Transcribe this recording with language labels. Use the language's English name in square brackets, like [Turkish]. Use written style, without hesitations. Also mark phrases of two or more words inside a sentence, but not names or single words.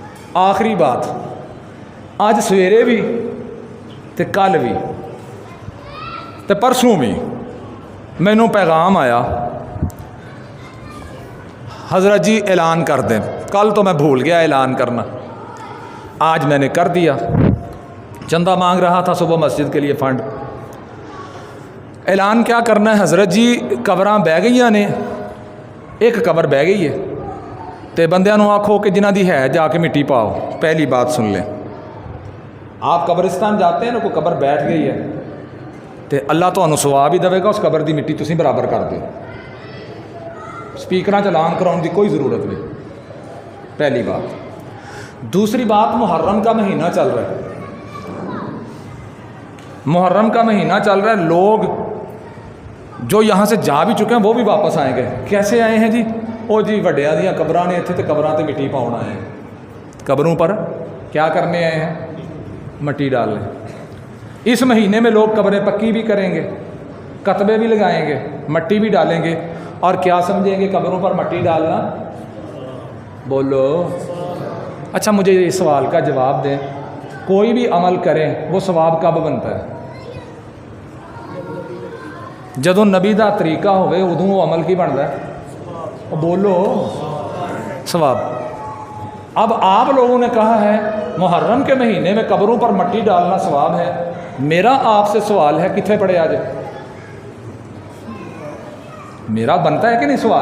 [Punjabi] آخری بات، اج سویرے بھی تے کل بھی تے پرسوں بھی مینوں پیغام آیا، حضرت جی اعلان کر دیں۔ [Urdu] کل تو میں بھول گیا اعلان کرنا، آج میں نے کر دیا۔ چندہ مانگ رہا تھا صبح مسجد کے لیے فنڈ، اعلان کیا کرنا ہے حضرت جی، [Punjabi] قبراں بہ گئی نے، ایک قبر بہ گئی ہے تے بندیاں نو آکھو کہ جنہ دی ہے جا کے مٹی پاؤ۔ [Urdu] پہلی بات سن لیں، آپ قبرستان جاتے ہیں نا، کوئی قبر بیٹھ گئی ہے تے اللہ تمہیں ثواب ہی دے گا، [Punjabi] اس قبر دی مٹی تسی برابر کر دو۔ سپیکراں چلان کراؤن دی کوئی ضرورت نہیں، پہلی بات۔ [Urdu] دوسری بات، محرم کا مہینہ چل رہا ہے، محرم کا مہینہ چل رہا ہے، لوگ جو یہاں سے جا بھی چکے ہیں وہ بھی واپس آئیں گے۔ کیسے آئے ہیں جی؟ [Punjabi] او جی وڈیاں دیاں قبراں نے اتنے، تے قبراں تے مٹی پاؤن آئے ہیں۔ [Urdu] قبروں پر کیا کرنے آئے ہیں؟ مٹی ڈالنے۔ اس مہینے میں لوگ قبریں پکی بھی کریں گے، کتبے بھی لگائیں گے، مٹی بھی ڈالیں گے، اور کیا سمجھیں گے قبروں پر مٹی ڈالنا؟ بولو۔ اچھا مجھے اس سوال کا جواب دیں، کوئی بھی عمل کریں وہ ثواب کب بنتا ہے؟ [Punjabi] جدوں نبی دا طریقہ ہوئے ادوں وہ عمل کی بنتا ہے؟ [Urdu] بولو، ثواب۔ اب آپ لوگوں نے کہا ہے محرم کے مہینے میں قبروں پر مٹی ڈالنا ثواب ہے، میرا آپ سے سوال ہے کتنے پڑے آج؟ میرا بنتا ہے کہ نہیں سوال؟